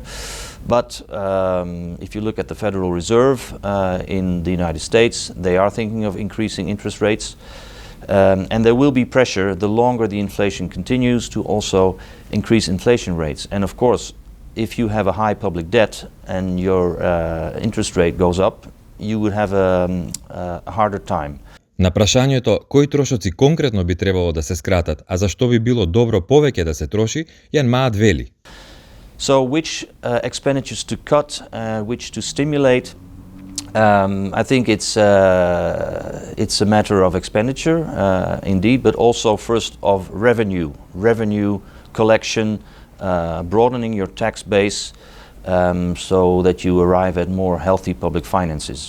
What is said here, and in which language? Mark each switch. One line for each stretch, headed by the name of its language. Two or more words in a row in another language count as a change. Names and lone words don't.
English: But if you look at the Federal Reserve in the United States, they are thinking of increasing interest rates. And there will be pressure the longer the inflation continues to also increase inflation rates. And of course, if you have a high public debt and your interest rate goes up, you would have a harder time.
Macedonian: На прашањето кои трошоци конкретно би требало да се скратат, а зашто би било добро повеќе да се троши, Јан Маат вели.
English: So which expenditures to cut, which to stimulate? I think it's a matter of expenditure, indeed, but also first of revenue collection, broadening your tax base, so that you arrive at more healthy public finances.